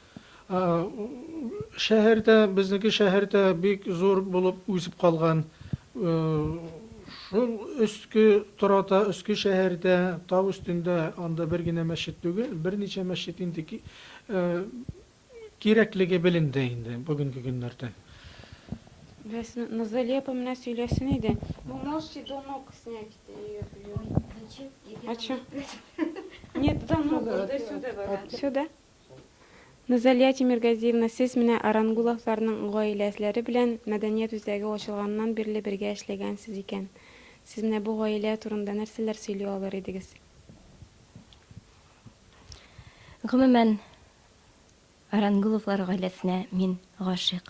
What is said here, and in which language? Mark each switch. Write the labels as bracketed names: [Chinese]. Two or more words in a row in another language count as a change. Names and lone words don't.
[Tatar] Шәһәрдә, безнеке шәһәрдә бик зур булып үсеп калган. Шул өсткө тората, өсткө шәһәрдә, тау өстендә анда бер генә мәчет түгел, берничә мәчет инде кирәклеге беленде инде бүгенге көннәрдә. Назалия [Russian] по мне [Tatar] сөйләсен иде. [Russian] Вы можете до ног снять её? А чё? Нет, до ног, до сюда. Сюда? [Tatar] Назалия Тимиргазиевна, сез менә Арангуловларның гаиләләре белән мәдәният үзәге ачылганнан бирле бергә эшләгәнсез икән. Сез менә бу гаилә турында нәрсәләр сөйли алыр идегез? Гомумән, Арангуловлар гаиләсенә мин гашыйк.